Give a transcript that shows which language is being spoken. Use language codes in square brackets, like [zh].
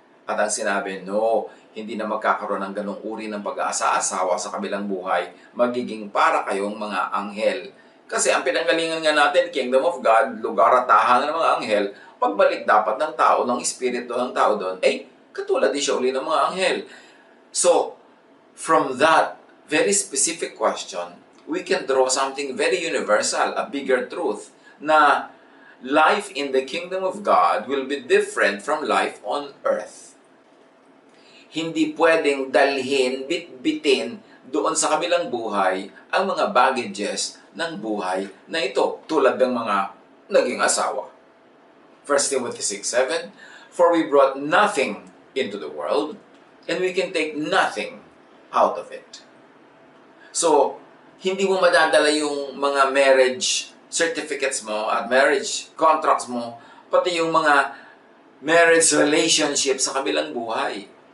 [tl] At ang sinabi, no, hindi na magkakaroon ng ganong uri ng pag-aasa-asawa sa kabilang buhay, magiging para kayong mga anghel. Kasi ang pinanggalingan nga natin, Kingdom of God, lugar at tahanan ng mga anghel, pagbalik dapat ng tao, ng espiritu ng tao doon, katulad din siya uli ng mga anghel. [en] So, from that very specific question, we can draw something very universal, a bigger truth, na life in the kingdom of God will be different from life on earth. [tl] Hindi pwedeng dalhin, bitbitin doon sa kabilang buhay ang mga baggages ng buhay na ito, tulad ng mga naging asawa. [en] 1 Timothy 6:7, for we brought nothing into the world, and we can take nothing out of it. [tl] So, hindi mo madadala yung mga marriage certificates mo at marriage contracts mo, pati yung mga marriage relationships sa kabilang buhay.